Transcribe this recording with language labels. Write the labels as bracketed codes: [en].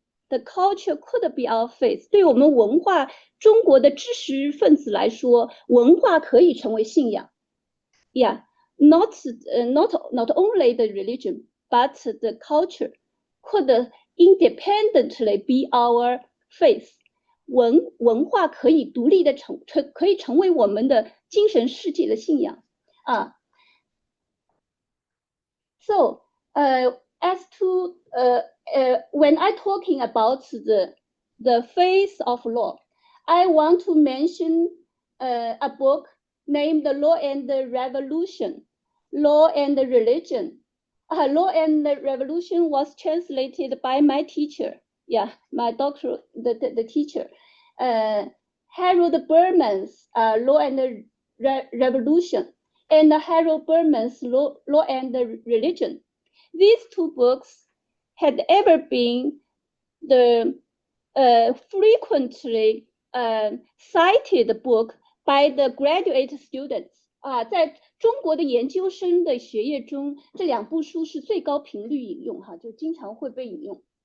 [en] The culture could be our face. [zh] 对我们文化中国的知识分子来说，文化可以成为信仰。 [en] Yeah, not only the religion, but the culture could independently be our face. [zh] 文化可以独立的可以成为我们的精神世界的信仰 [en] So as to when I talking about the face of law, I want to mention a book named Law and the Revolution, Law and the Religion. Law and the Revolution was translated by my teacher, my doctor, the teacher, Harold Berman's Law and the Revolution, and Harold Berman's Law and the Religion. These two books had ever been the frequently cited book by the graduate students [zh] 在中国的研究生的学业中，这两部书是最高频率引用就经常会被引用。